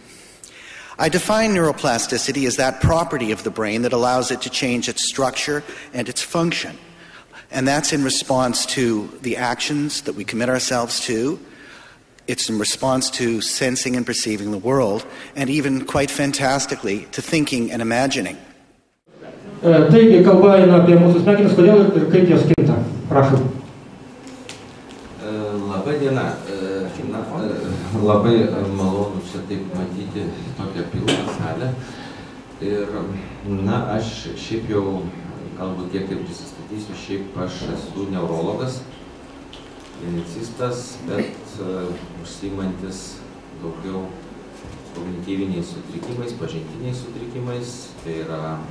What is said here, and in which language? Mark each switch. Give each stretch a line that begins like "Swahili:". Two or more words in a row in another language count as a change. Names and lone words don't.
English: I define neuroplasticity as that property of the brain that allows it to change its structure and its function. And that's in response to the actions that we commit ourselves to. It's in response to sensing and perceiving the world, and even, quite fantastically, to thinking and imagining.
Lithuanian: Taigi, kalba eina apie mūsų smegenis, kodėl ir kaip jos kinta. Prašau. Labai diena. Labai malonu čia taip matyti tokią pilną salę. Ir, aš šiaip jau, galbūt kiek taip prisistatysiu, šiaip aš esu neurologas, klinicistas, bet užsiimantis daugiau kognityviniais sutrikimais, pažintiniais sutrikimais, tai yra